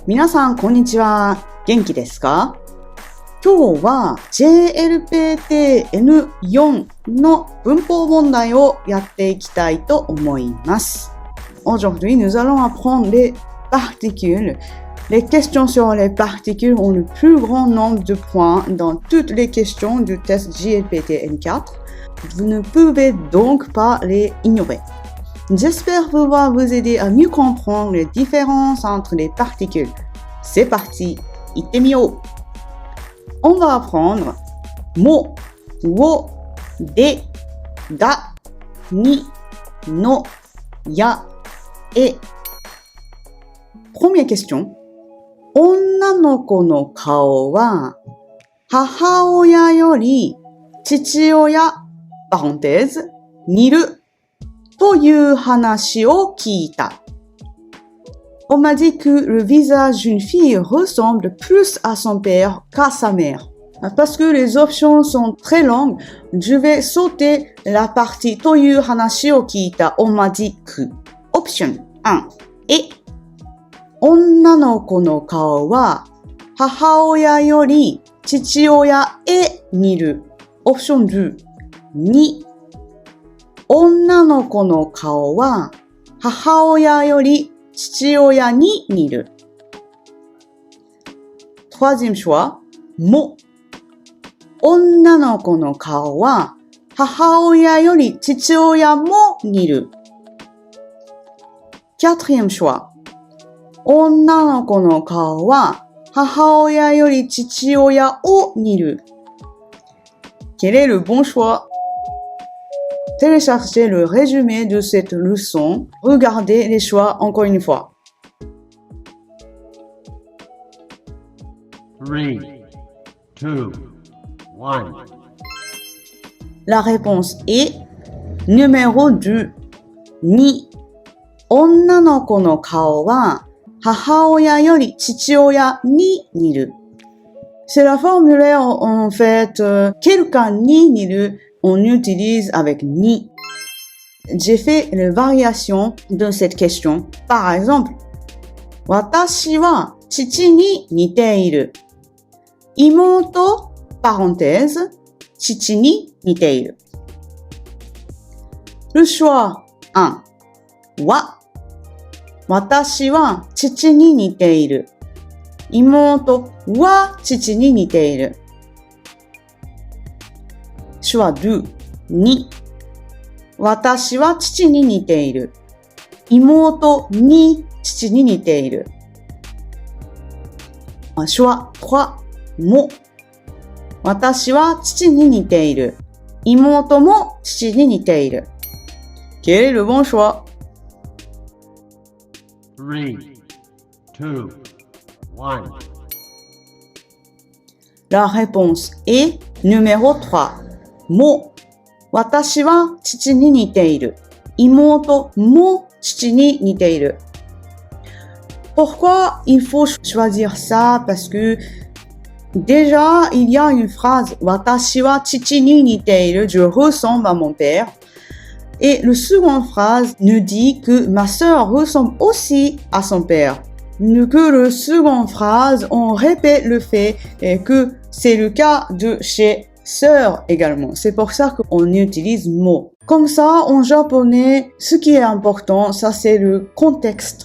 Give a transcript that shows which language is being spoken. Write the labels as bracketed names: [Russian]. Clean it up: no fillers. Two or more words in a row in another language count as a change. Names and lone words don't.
[Japanese] 皆さん、こんにちは。元気ですか？今日は JLPT-N4 の文法問題をやっていきたいと思います。 [French] Aujourd'hui, nous allons apprendre les particules. Les questions sur les particules ont le plus grand nombre de points dans toutes les questions du test JLPT-N4. Vous ne pouvez donc pas les ignorer. J'espère pouvoir vous aider à mieux comprendre les différences entre les particules. C'est parti, itemio. On va apprendre mo, wo, de, ga, ni, no, ya, e. Première question. [Japanese] 女の子の顔は母親より父親、 [French] parenthèse、 [Japanese] 似るという話を聞いた。 [French] On m'a dit que le visage d'une fille ressemble plus à son père qu'à sa mère. Parce que les options sont très longues, je vais sauter la partie [Japanese] という話を聞いた。 [French] On m'a dit que. Option 1. [Japanese] 女の子の顔は母親より父親へ似る。 [French] Option 2. [Japanese] 女の子の顔は母親より父親に似る。 [French] Troisième choix. [Japanese] も。女の子の顔は母親より父親も似る。 [French] Quatrième choix. [Japanese] 女の子の顔は母親より父親を似る。 [French] Quel est le bon choix? Téléchargez le résumé de cette leçon. Regardez les choix encore une fois. 3, 2, 1. La réponse est numéro 2. 2. [Japanese] 女の子の顔は母親より父親に似る。 [French] C'est la formulaire en fait quelqu'un [Japanese] に似る. [French] On utilise avec ni. J'ai fait les variations de cette question. Par exemple, [Japanese] 私は父に似ている。妹、parenthèse、父に似ている。 [French] Le choix 1. [Japanese] は、私は父に似ている。妹は父に似ている。choix 2. 2. 私は父に似ている。妹に父に似ている。choix 3. も。私は父に似ている。妹も父に似ている。 [French] Quel est le bon choix? 3, 2, 1. La réponse est numéro 3. [Japanese] も。私は父に似ている。妹も父に似ている。 [French] Pourquoi il faut choisir ça? Parce que déjà, il y a une phrase [Japanese] 私は父に似ている. [French] Je ressemble à mon père. Et le second phrase nous dit que ma sœur ressemble aussi à son père. Que le second phrase, on répète le fait que c'est le cas de chez sœur également. C'est pour ça qu'on utilise mot. Comme ça, en japonais, ce qui est important, ça c'est le contexte.